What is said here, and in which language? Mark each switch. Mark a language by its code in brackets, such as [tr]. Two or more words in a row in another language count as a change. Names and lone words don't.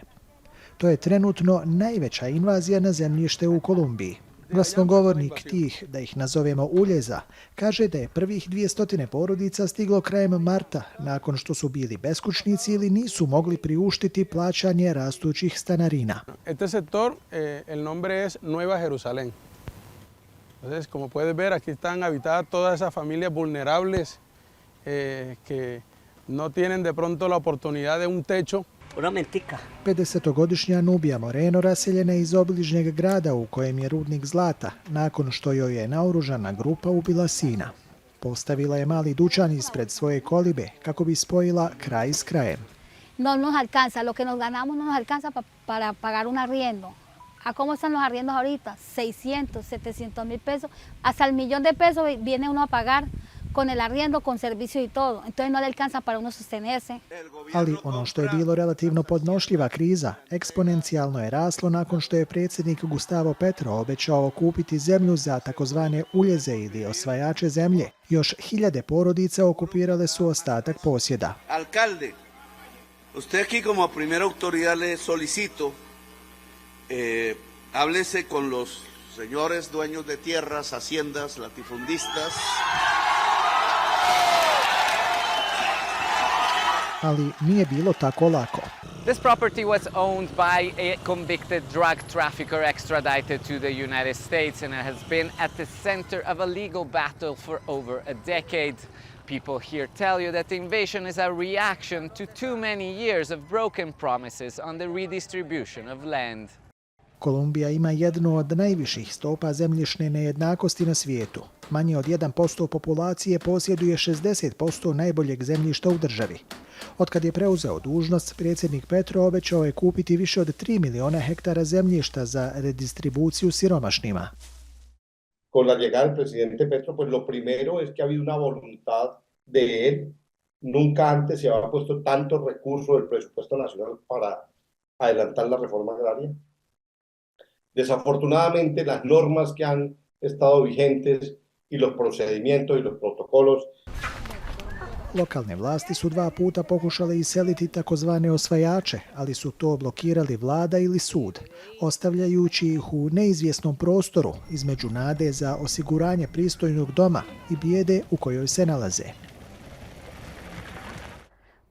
[bs] To je trenutno najveća invazija na zemljište u Kolumbiji. Glasnogovornik tih, da ih nazovemo uljeza, kaže da je prvih 200 porodica stiglo krajem marta, nakon što su bili beskućnici ili nisu mogli priuštiti plaćanje rastućih stanarina. [es] Este sector, el nombre es Nueva Jerusalén. Entonces, como puedes ver, aquí están habitadas todas esas familias vulnerables que no tienen de pronto la oportunidad de un techo. [bs] 50-godišnja Nubija Moreno raseljena iz obližnjeg grada u kojem je rudnik zlata, nakon što joj je naoružana grupa ubila sina. Postavila je mali dućan ispred svoje kolibe kako bi spojila kraj s krajem. [es] No nos alcanza, lo que nos ganamos no nos alcanza para pagar un arriendo. ¿A cómo están los arriendos ahorita? 600, 700 mil pesos, hasta el millón de pesos viene uno a pagar con el arriendo, con servicio y todo. Entonces no le alcanza para uno sostenerse. [bs] Ali ono što je bilo relativno podnošljiva kriza, eksponencijalno je raslo nakon što je predsjednik Gustavo Petro obećao kupiti zemlju za takozvane uljeze ili osvajače zemlje. Još hiljade porodica okupirale su ostatak posjeda. [es] Alcalde, usted aquí como primera autoridad le solicito háblese con los señores dueños de tierras, haciendas, latifundistas. [bs] Ali nije bilo tako lako. [en] This property was owned by a convicted drug trafficker extradited to the United States, and it has been at the center of a legal battle for over a decade. People here tell you that the invasion is a reaction to too many years of broken promises on the redistribution of land. [bs] Kolumbija ima jednu od najviših stopa zemljišne nejednakosti na svijetu. Manje od 1% populacije posjeduje 60% najboljeg zemljišta u državi. Otkad je preuzeo dužnost, predsjednik Petro obećao je kupiti više od 3 miliona hektara zemljišta za redistribuciju siromašnima. [es] Con la llegada del presidente Petro, pues lo primero es que ha habido una voluntad de él. Nunca antes se había puesto tanto recurso del presupuesto nacional para adelantar la reforma agraria. Desafortunadamente, las normas que han estado vigentes y los procedimientos y los protocolos. [bs] Lokalne vlasti su 2 puta pokušale iseliti takozvane osvajače, ali su to blokirali vlada ili sud, ostavljajući ih u neizvjesnom prostoru između nade za osiguranje pristojnog doma i bijede u kojoj se nalaze.